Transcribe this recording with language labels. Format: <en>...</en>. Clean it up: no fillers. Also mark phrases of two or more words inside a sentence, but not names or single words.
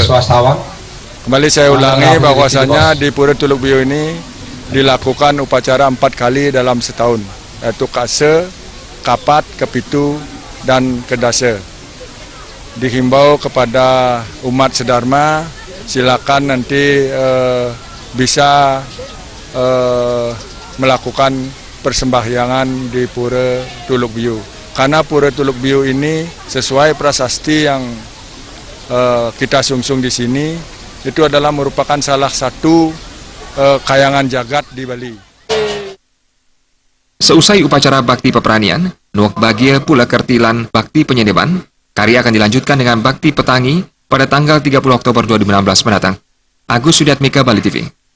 <id>Kembali saya ulangi bahwasanya di Pura Tuluk Biu ini dilakukan upacara 4 kali dalam setahun, yaitu Kasa, Kapat, Kepitu, dan Kadasa. Dihimbau kepada umat sedharma, silakan nanti bisa melakukan persembahyangan di Pura Tuluk Biu. Karena Pura Tuluk Biu ini sesuai prasasti yang kita sungsung di sini, itu adalah merupakan salah satu kayangan jagat di Bali. Seusai upacara bakti peperanian, nuak bagia Pulakarti lan bakti penyeneban, karya akan dilanjutkan dengan bakti petangi pada tanggal 30 Oktober 2016 mendatang. Agus Sudiatmika, Bali TV.</id>